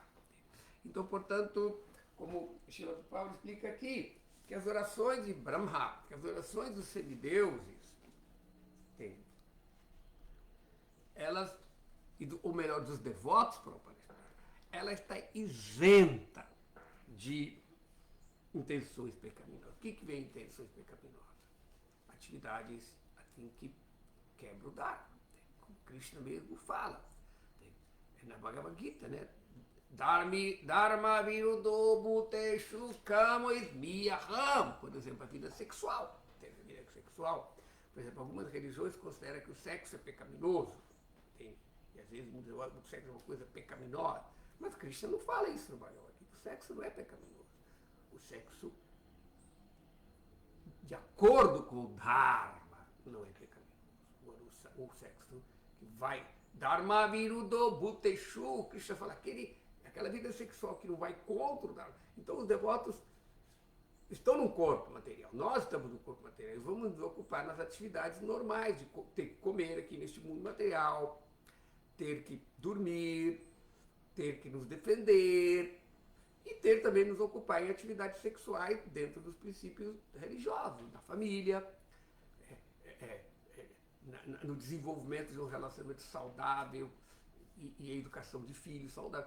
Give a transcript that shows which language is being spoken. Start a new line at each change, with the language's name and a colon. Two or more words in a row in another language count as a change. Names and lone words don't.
Portuguese: Então, portanto, como Srila Prabhupada explica aqui, que as orações de Brahma, que as orações dos semideuses, elas, ou melhor, dos devotos, ela está isenta de intenções pecaminosas. O que vem intenções pecaminosas? Atividades assim que quebram o Dharma. Como Krishna mesmo fala. Na Bhagavad Gita, né?
Sanskrit: धर्माविरुद्धो भूतेषु कामोऽस्मि अहम्.
Portuguese: Por exemplo, a vida sexual. A vida sexual. Por exemplo, algumas religiões consideram que o sexo é pecaminoso. E às vezes o sexo é uma coisa pecaminosa. Mas Krishna não fala isso no Bhagavad Gita. O sexo não é pecaminoso. O sexo, de acordo com o Dharma, não é pecaminoso. O sexo que vai...
Sanskrit: धर्माविरुद्धो भूतेषु.
Portuguese: Krishna fala aquela vida sexual que não vai contra o Dharma. Então os devotos estão no corpo material. Nós estamos no corpo material e vamos nos ocupar nas atividades normais de ter que comer aqui neste mundo material, ter que dormir, ter que nos defender e ter também nos ocupar em atividades sexuais dentro dos princípios religiosos, da família, no desenvolvimento de um relacionamento saudável e a educação de filhos saudáveis.